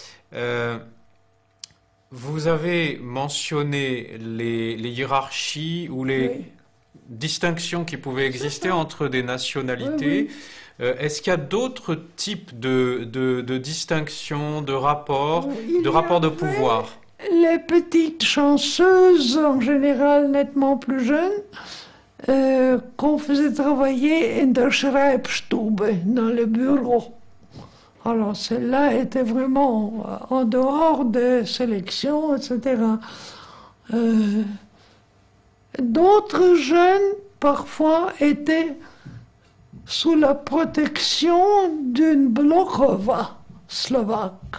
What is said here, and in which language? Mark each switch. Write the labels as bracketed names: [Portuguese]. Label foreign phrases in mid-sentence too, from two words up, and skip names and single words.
[French] Vous avez mentionné les hiérarchies ou les distinctions qui pouvaient exister entre des nationalités. Est-ce qu'il y a d'autres types de distinctions, de rapports de pouvoir? Les petites chanceuses, en général nettement plus jeunes, qu'on faisait travailler [German] in der Schreibstube, [French] dans le bureau. Alors celle-là était vraiment en dehors des sélections, etc. D'autres jeunes, parfois, étaient sous la protection d'une blokova slovaque.